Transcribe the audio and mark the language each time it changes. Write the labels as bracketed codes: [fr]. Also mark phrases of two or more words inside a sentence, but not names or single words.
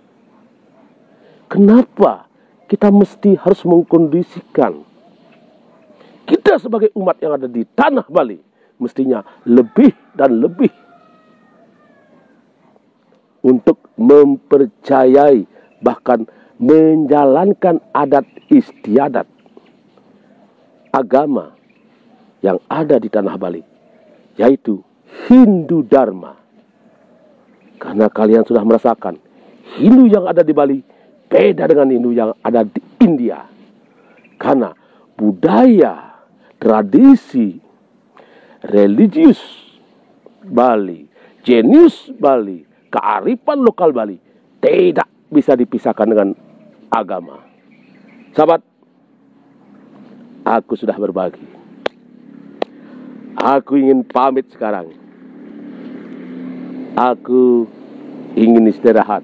[id] kita mesti harus mengkondisikan kita sebagai umat yang ada di tanah Bali mestinya lebih dan lebih untuk mempercayai, bahkan menjalankan adat istiadat agama yang ada di tanah Bali, yaitu Hindu Dharma. Karena kalian sudah merasakan Hindu yang ada di Bali beda dengan Hindu yang ada di India. Karena budaya, tradisi, religius Bali, jenius Bali, kearifan lokal Bali tidak bisa dipisahkan dengan agama. Sahabat, aku sudah berbagi. Aku ingin pamit sekarang. Aku ingin istirahat.